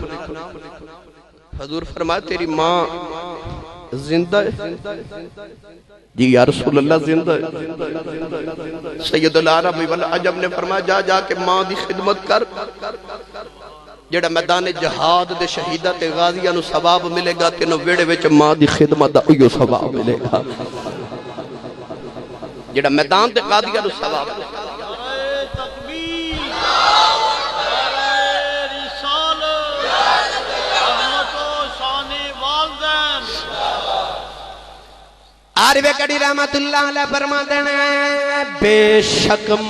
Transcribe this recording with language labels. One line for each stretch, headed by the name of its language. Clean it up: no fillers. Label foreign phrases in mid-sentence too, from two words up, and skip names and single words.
Urdu: حضور فرمایا تیری ماں زندہ ہے؟ جی
Arabic: یا رسول اللہ
Urdu: زندہ ہے۔
Arabic: سید العرب والعجم
Punjabi: نے فرمایا جا جا کے ماں دی خدمت کر، جڑا میدان جہاد دے شہیدہ تے غازیاں نو ثواب ملے گا تینوں ویڑے وچ ماں دی خدمت دا اوہی ثواب ملے گا، جڑا میدان دے غازیاں نو ثواب ملے گا۔
Urdu: عارف کڑی
Arabic: رحمت اللہ علیہ
Urdu: فرماتے ہیں بے شک